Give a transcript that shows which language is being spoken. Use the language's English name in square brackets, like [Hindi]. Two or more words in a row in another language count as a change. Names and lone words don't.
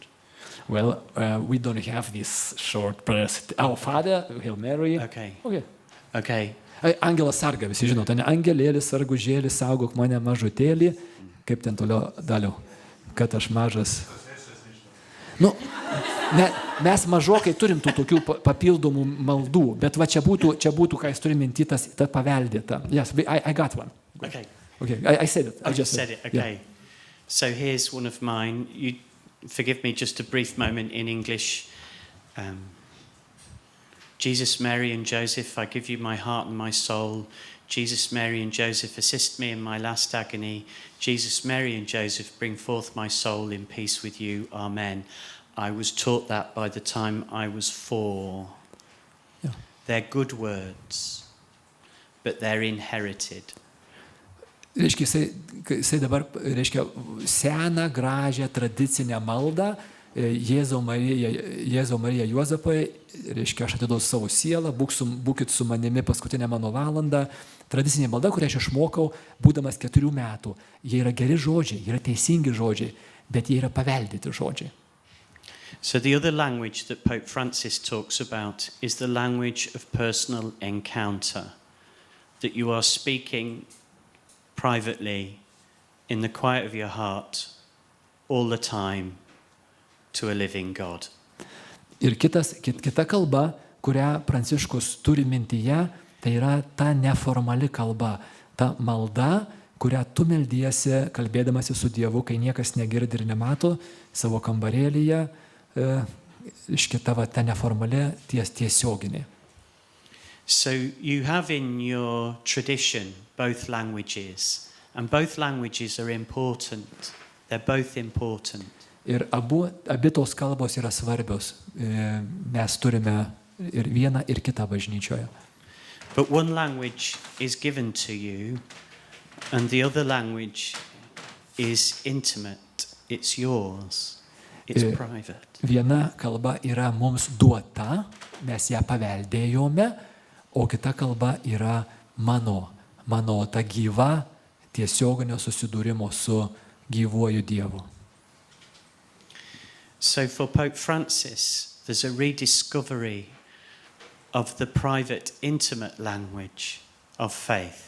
[English] Well, we don't have this short prayers. Our Father, Hail Mary. Okay. [Lithuanian] Angelas sarga, visi žinote, ne? Angelėlis, sargužėlis, saugok mane mažutėlį. Kaip ten toliau, kad aš mažas. Nu, mes mažokai turim tų tokių papildomų maldų, bet va čia būtų, ką jis turi minti, ta paveldėta. [English] Yes, I got one. Okay. I said it. I just said it. Okay. Yeah. So here's one of mine. You forgive me just a brief moment in English. Jesus, Mary and Joseph, I give you my heart and my soul. Jesus, Mary and Joseph, assist me in my last agony. Jesus, Mary and Joseph, bring forth my soul in peace with you. Amen. I was taught that by the time I was 4. Yeah. They're good words, but they're inherited. [Lithuanian] Reiškia, jisai dabar, seną, gražią, tradicinę maldą, Jėzau Marija Juozapai, reiškia, aš atiduosiu savo sielą, būkit su manimi paskutinę mano valandą. Tradicinė malda, kurią aš išmokau, būdamas 4 metų. Jie yra geri žodžiai, jie yra teisingi žodžiai, bet jie yra paveldėti žodžiai. [English] So the other language that Pope Francis talks about is the language of personal encounter, that you are speaking privately in the quiet of your heart all the time to a living God. [Lithuanian] Ir kita kalba, kurią Pranciškus turi mintyje, tai yra ta neformali kalba, ta malda, kurią tu meldiesi, kalbėdamasi su Dievu, kai niekas negirdi ir nemato, savo kambarėlyje, ta neformali tiesioginė. [English] So you have in your tradition both languages, and both languages are important. They're both important. [Lithuanian] Ir abi tos kalbos yra svarbios. Mes turime ir vieną, ir kitą bažnyčioje. [English] But one language is given to you, and the other language is intimate. It's yours. It's private. [Lithuanian] Viena kalba yra mums duota, mes ją paveldėjome, o kita kalba yra mano ta gyva, tiesioginio susidūrimo su gyvuoju Dievu. [English] So for Pope Francis, there's a rediscovery of the private, intimate language of faith.